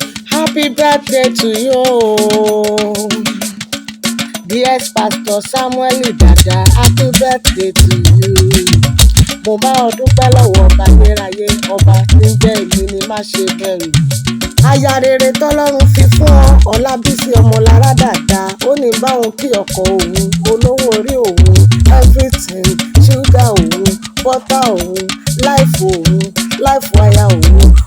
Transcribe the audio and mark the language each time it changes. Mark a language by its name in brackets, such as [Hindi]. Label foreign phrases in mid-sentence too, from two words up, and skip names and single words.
[English] Happy birthday to you. Dear Pastor Samuel Dada, happy birthday to you. [Yoruba] Mo bá ọ dúpẹ́ lọ́wọ́ ọba ayérayé, ọba tí ń jẹ́ èmi ni má ṣe bẹ̀rù. Aya rere tọ́lọ́run fi fún ọ, Ọlábísí Ọmọlára Dada, ó ní bá òun kí ọkọ òun, olówó orí òun, everything, ṣúgà òun, bọ́tà òun, life òun, [English] life wire [Yoruba] òun.